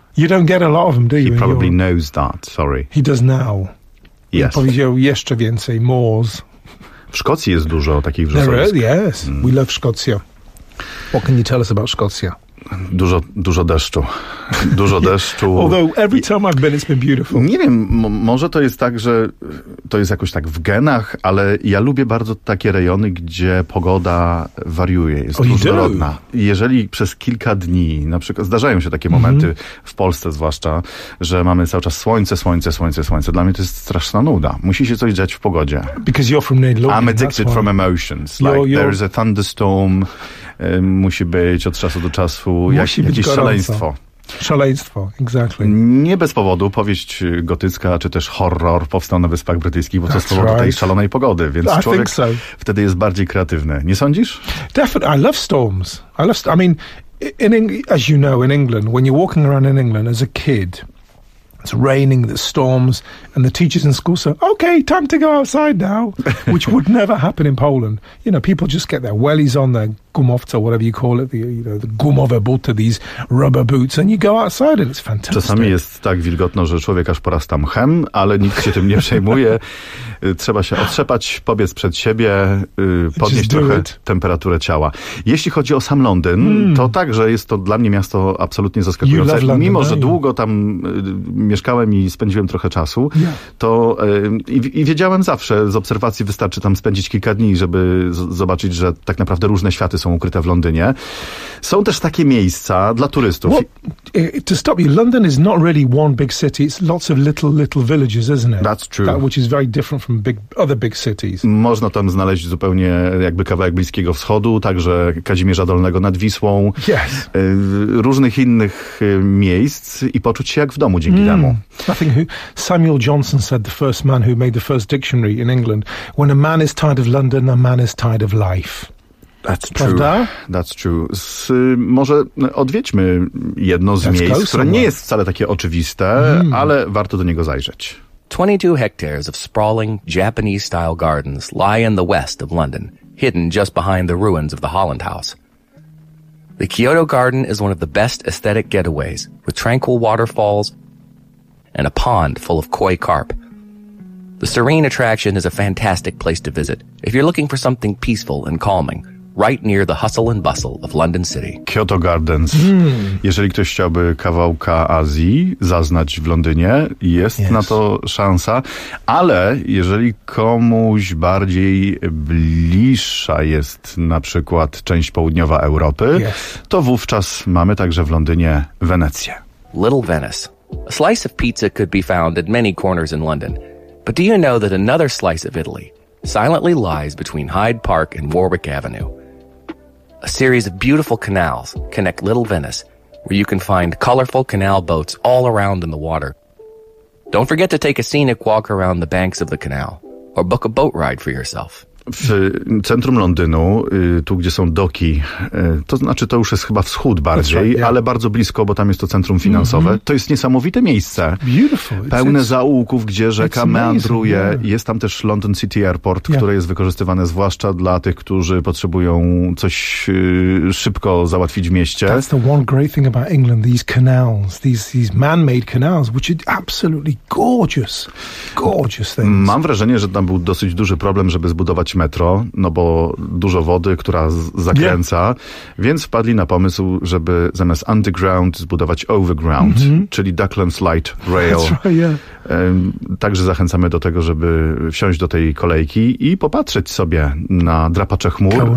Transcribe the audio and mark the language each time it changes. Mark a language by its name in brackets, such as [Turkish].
[English] You don't get a lot of them, do you? He probably knows that, sorry. He does now. Yes. [Polish] I powiedział jeszcze więcej, moors. W Szkocji jest dużo takich wrzosowisk. [English] Yes, we love Szkocja. What can you tell us about Szkocja? [Polish] Dużo, dużo deszczu. Dużo deszczu. [English] Although every time I've been, it's been beautiful. [Polish] Nie wiem, może to jest tak, że to jest jakoś tak w genach, ale ja lubię bardzo takie rejony, gdzie pogoda wariuje, jest różnorodna. Jeżeli przez kilka dni, na przykład zdarzają się takie momenty, w Polsce zwłaszcza, że mamy cały czas słońce. Dla mnie to jest straszna nuda. Musi się coś dziać w pogodzie. [English] Because you're from Nadal. I'm addicted from emotions. Like there is a thunderstorm. [Polish] Musi być od czasu do czasu jakieś szaleństwo. Szaleństwo, [English] exactly. [Polish] Nie bez powodu powieść gotycka, czy też horror powstał na Wyspach Brytyjskich, bo to z powodu tej szalonej pogody, więc człowiek wtedy jest bardziej kreatywny. Nie sądzisz? [English] Definitely. I love storms. As you know, in England, when you're walking around in England as a kid, it's raining, there's storms, and the teachers in school say, okay, time to go outside now, which would never happen in Poland. You know, people just get their wellies on, their gumowce, whatever you call it, the [Polish] gumowe buty, [English] these rubber boots, and you go outside, and it's fantastic. [Polish] Czasami jest tak wilgotno, że człowiek aż porasta mchem, ale nikt się tym nie przejmuje. Trzeba się otrzepać, pobiec przed siebie, podnieść trochę temperaturę ciała. Jeśli chodzi o sam Londyn, to także jest to dla mnie miasto absolutnie zaskakujące. Mimo, że długo tam mieszkałem i spędziłem trochę czasu, to i wiedziałem zawsze z obserwacji, wystarczy tam spędzić kilka dni, żeby zobaczyć, że tak naprawdę różne światy są ukryte w Londynie. Są też takie miejsca dla turystów. [English] Well, to stop you, London is not really one big city, it's lots of little villages, isn't it? That's true. Which is very different from other big cities. [Polish] Można tam znaleźć zupełnie jakby kawałek Bliskiego Wschodu, także Kazimierza Dolnego nad Wisłą. [English] Yes. [Polish] Różnych innych miejsc i poczuć się jak w domu dzięki temu. [English] Nothing. Samuel Johnson said, the first man who made the first dictionary in England, when a man is tired of London, a man is tired of life. That's true. [Polish] Prawda? [English] That's true. [Polish] Może odwiedźmy jedno z miejsc, które nie jest wcale takie oczywiste, ale warto do niego zajrzeć. [English] 22 hectares of sprawling Japanese-style gardens lie in the west of London, hidden just behind the ruins of the Holland House. The Kyoto Garden is one of the best aesthetic getaways, with tranquil waterfalls and a pond full of koi carp. The Serene attraction is a fantastic place to visit if you're looking for something peaceful and calming, right near the hustle and bustle of London City. Kyoto Gardens. [Polish] Jeżeli ktoś chciałby kawałka Azji zaznać w Londynie, jest na to szansa, ale jeżeli komuś bardziej bliższa jest na przykład część południowa Europy, to wówczas mamy także w Londynie Wenecję. [English] Little Venice. A slice of pizza could be found at many corners in London, but do you know that another slice of Italy silently lies between Hyde Park and Warwick Avenue? A series of beautiful canals connect Little Venice, where you can find colorful canal boats all around in the water. Don't forget to take a scenic walk around the banks of the canal, or book a boat ride for yourself. [Polish] W centrum Londynu, tu gdzie są doki, to znaczy to już jest chyba wschód bardziej, ale bardzo blisko, bo tam jest to centrum finansowe. To jest niesamowite miejsce. Pełne zaułków, gdzie rzeka meandruje. Jest tam też London City Airport, które jest wykorzystywane zwłaszcza dla tych, którzy potrzebują coś szybko załatwić w mieście. [English] That's the one great thing about England, these canals, these man-made canals, which are absolutely gorgeous, gorgeous things. [Polish] Mam wrażenie, że tam był dosyć duży problem, żeby zbudować metro, no bo dużo wody, która zakręca, więc wpadli na pomysł, żeby zamiast underground zbudować overground, czyli Docklands Light Rail. [English] That's right, [Polish] Także zachęcamy do tego, żeby wsiąść do tej kolejki i popatrzeć sobie na drapacze chmur